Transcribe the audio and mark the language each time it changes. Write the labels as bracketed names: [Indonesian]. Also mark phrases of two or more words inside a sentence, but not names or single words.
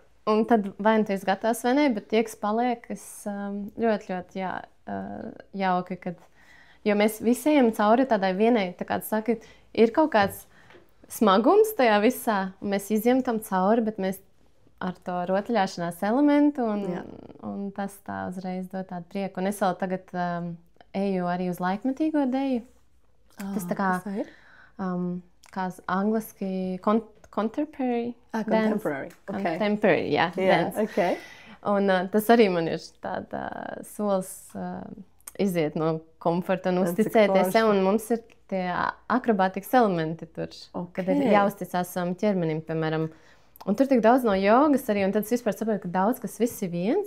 [Latvian] Un tad vai nu tu esi gatavs vai ne, bet tie, kas paliek, es ļoti, ļoti jauki, jo mēs visi ejam cauri tādai vienai, tā kā tu saki, ir kaut kāds smagums tajā visā, un mēs izjām tam cauri, bet mēs ar to rotaļāšanās elementu, un tas tā uzreiz dod tādu prieku. Un es vēl tagad eju arī uz laikmetīgo deju. Tas tā kā, kā angliski contemporary. Contemporary. [English] Contemporary, dance. Okay. [Latvian] Un tas arī man ir tāda solis iziet no komforta un uzticēties sev. Un mums ir tie akrobātikas elementi tur, kad ir jāuzticās savam ķermenim, piemēram. Un tur tik daudz no jogas arī, un tad es vispār saprotu, ka daudz kas viss ir viens.